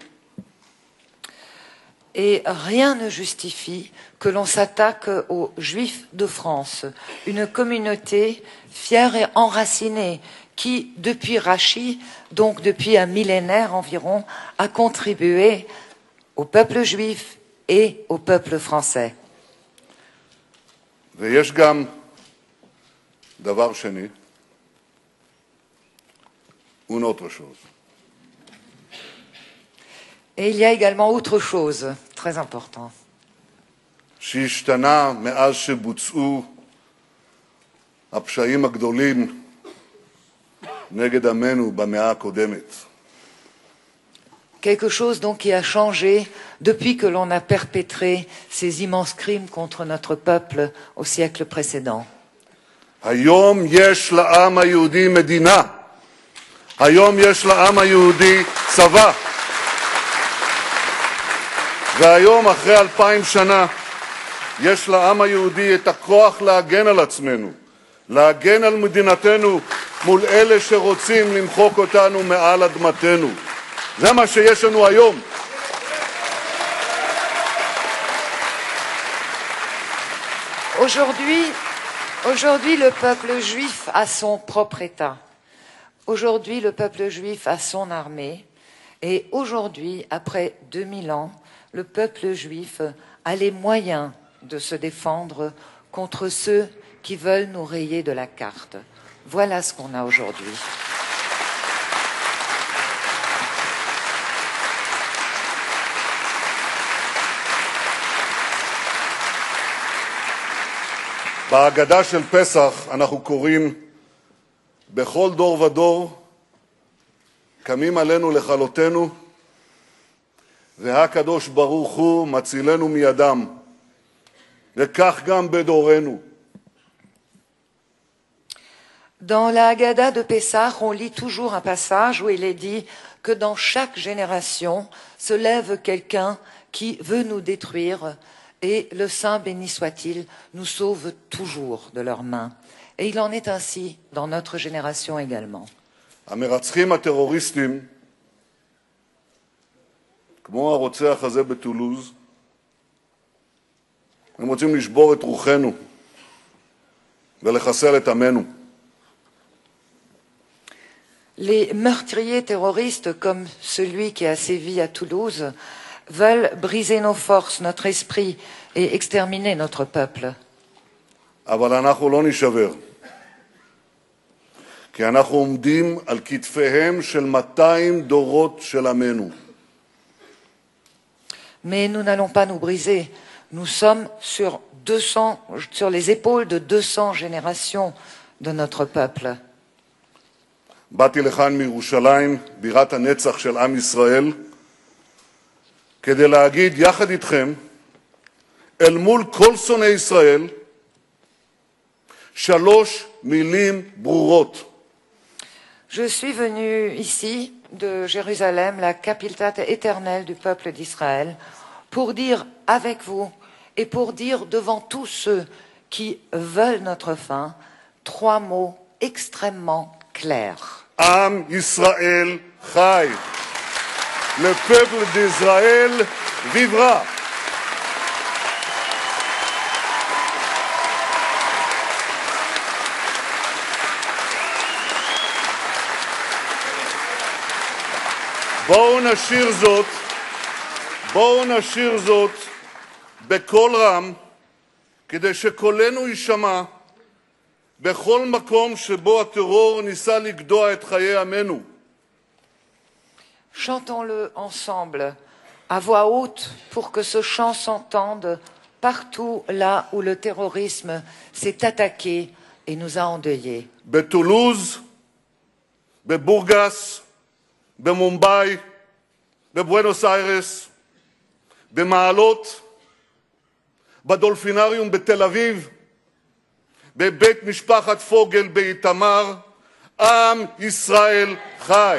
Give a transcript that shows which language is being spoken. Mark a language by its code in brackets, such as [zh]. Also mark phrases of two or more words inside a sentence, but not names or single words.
[fr] Et rien ne justifie que l'on s'attaque aux Juifs de France, une communauté fière et enracinée qui, depuis Rachi, donc depuis un millénaire environ, a contribué au peuple juif et au peuple français. [he] ויש גם דבר שני, [fr] une autre chose. Et il y a également autre chose, très important. [he] שהשתנה מאז שבוצעו הפשעים הגדולים נגד עמנו במאה הקודמת. [fr] Quelque chose donc qui a changé depuis que l'on a perpétré ces immenses crimes contre notre peuple au siècle précédent. [he] היום יש לעם היהודי מדינה. היום יש לעם היהודי צבא. והיום, אחרי 2000 שנה, יש לעם היהודי את הכוח להגן על עצמנו, להגן על מדינתנו מול אלה שרוצים למחוק אותנו מעל אדמתנו. זה מה שיש לנו היום. [fr] Aujourd'hui, le peuple juif a son propre État. Aujourd'hui, le peuple juif a son armée. Et aujourd'hui, après 2000 ans, le peuple juif a les moyens de se défendre contre ceux qui veulent nous rayer de la carte. Voilà ce qu'on a aujourd'hui. [he] בהגדה של פסח אנחנו קוראים בכל דור ודור קמים עלינו לכלותנו והקדוש ברוך הוא מצילנו מידם וכך גם בדורנו. [fr] Dans la Haggadah de Pessah, on lit toujours un passage où il est dit que dans chaque génération se lève quelqu'un qui veut nous détruire et le Saint béni soit-il nous sauve toujours de leurs mains. Et il en est ainsi dans notre génération également. [he] המרצחים הטרוריסטים, כמו הרוצח הזה בטולוז, הם רוצים לשבור את רוחנו ולחסל את עמנו. [fr] Les meurtriers terroristes, comme celui qui a sévi à Toulouse, veulent briser nos forces, notre esprit et exterminer notre peuple. [he] אבל אנחנו לא נשבר, כי אנחנו עומדים על כתפיהם של 200 דורות של עמנו. [fr] Mais nous n'allons pas nous briser. Nous sommes sur les épaules de 200 générations de notre peuple. [he] באתי לכאן מירושלים, בירת הנצח של עם ישראל, כדי להגיד יחד איתכם, אל מול כל שונאי ישראל, 3 מילים ברורות. [fr] Je suis venu ici de Jérusalem, la capitale éternelle du peuple d'Israël, pour dire avec vous et pour dire devant tous ceux qui veulent notre fin 3 mots extrêmement clairs. [he] עם ישראל חי. [fr] Le peuple d'Israël vivra. [he] בואו נשיר זאת בקול רם, כדי שקולנו יישמע בכל מקום שבו הטרור ניסה לגדוע את חיי עמנו. [fr] Chantons-le ensemble, à voix haute, pour que ce chant s'entende partout là où le terrorisme s'est attaqué et nous a endeuillés. [he] בטולוז, בבורגס, במומבאי, בבואנוס איירס, במעלות, בדולפינריום בתל אביב, בבית משפחת פוגל באיתמר, עם ישראל חי.